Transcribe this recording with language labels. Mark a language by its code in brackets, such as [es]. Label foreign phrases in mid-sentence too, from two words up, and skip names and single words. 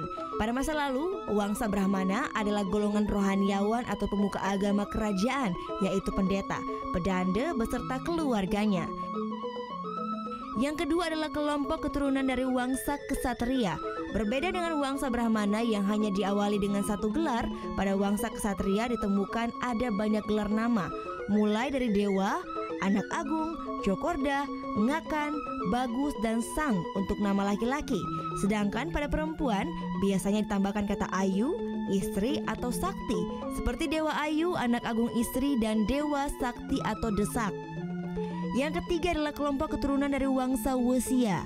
[id] Pada masa lalu, Wangsa Brahmana adalah golongan rohaniawan atau pemuka agama kerajaan, yaitu pendeta, pedanda beserta keluarganya. Yang kedua adalah kelompok keturunan dari Wangsa Ksatria. Berbeda dengan Wangsa Brahmana yang hanya diawali dengan satu gelar, pada Wangsa Ksatria ditemukan ada banyak gelar nama, mulai dari dewa, anak agung, Jokorda, Ngakan, Bagus, dan Sang untuk nama laki-laki. Sedangkan pada perempuan biasanya ditambahkan kata Ayu, istri atau Sakti, seperti Dewa Ayu, anak agung istri, dan Dewa Sakti atau Desak. Yang ketiga adalah kelompok keturunan dari Wangsa Wesia.